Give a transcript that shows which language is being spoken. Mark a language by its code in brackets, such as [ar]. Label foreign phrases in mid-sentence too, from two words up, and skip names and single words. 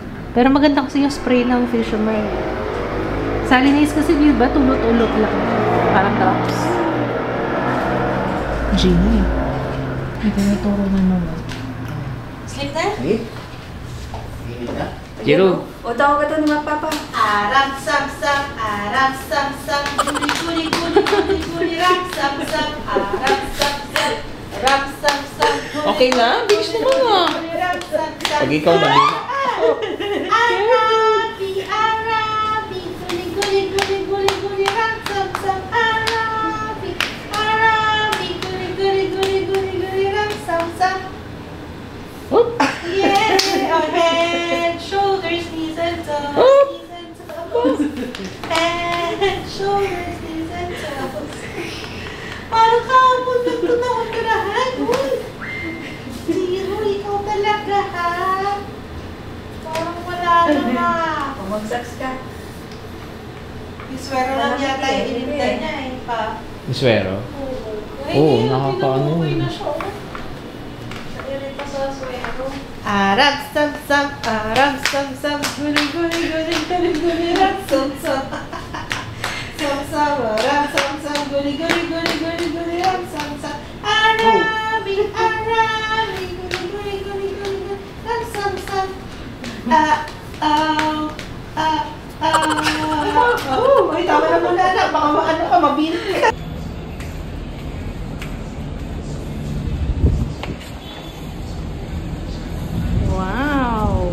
[tl] Pero maganda kasi yung spray ng Fishermer. Salinase kasi di ba tulot-ulot lang. Parang drops. Genie. May tinuturo na naman. Sleep na? Jiro. O tawag ka to ni Papa. Arap sam sam, arap sam sam, guli guli guli guli guli, rap sam sam, arap sam sam, rap sam sam. Okay na? Bilis naman ah. Rap sam sam. Pag ikaw na Arabi, Arabi, guli guli guli guli guli, rap sam sam, Arabi, Arabi, guli guli guli guli guli, rap sam sam. [en] Yeah, our head, shoulders, knees and toes, knees and toes. Head, shoulders, knees and toes. [tl] Parang kahapon nagtunahon ka na, ha? Uy! Zero, ikaw talaga, ha? Parang wala na. Pumagsags ka. Iswero lang yata yung inintay niya, eh, pa. Iswero? Oo, nakakaano Okay yun. na siya, oh. Arab sam sam, Arab sam sam, guli guli guli guli guli, rap sam sam. Sam sam, Arab sam sam, guli guli guli guli guli, rap sam sam. Arabi, Arabi, guli guli guli guli guli, rap sam sam. Ay, tama na muna na, baka maano ka, mabilis ka. Wow!